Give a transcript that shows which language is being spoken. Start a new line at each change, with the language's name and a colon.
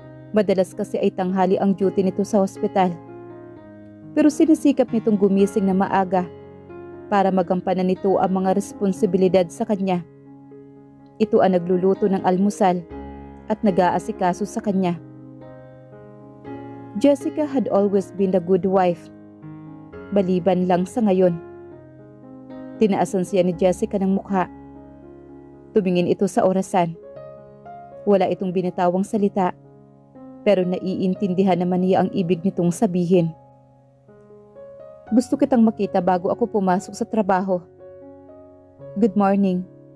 Filipino: Madalas kasi ay tanghali ang duty nito sa ospital. Pero sinisikap nitong gumising na maaga para magampanan nito ang mga responsibilidad sa kanya. Ito ang nagluluto ng almusal at nag-aasikaso sa kanya.
English: Jessica had always been a good wife.
Filipino: Maliban lang sa ngayon. Tinaasan siya ni Jessica ng mukha. Tumingin ito sa orasan. Wala itong binitawang salita, pero naiintindihan naman niya ang ibig nitong sabihin. Gusto kitang makita bago ako pumasok sa trabaho.
English: Good morning.